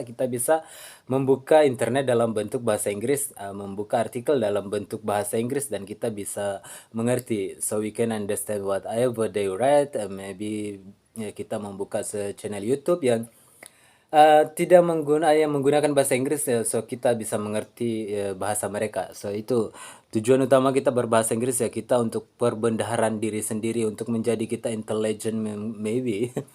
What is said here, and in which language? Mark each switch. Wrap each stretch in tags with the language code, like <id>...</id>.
<id>Kita bisa membuka internet dalam bentuk bahasa Inggris, membuka artikel dalam bentuk bahasa Inggris, dan kita bisa mengerti.</id> <en>So we can understand whatever they write.</en> <id>Maybe ya, kita membuka channel YouTube yang yang menggunakan bahasa Inggris, ya, so kita bisa mengerti bahasa mereka. So itu tujuan utama kita berbahasa Inggris, ya, kita untuk perbendaharaan diri sendiri, untuk menjadi kita intelligent maybe.</id>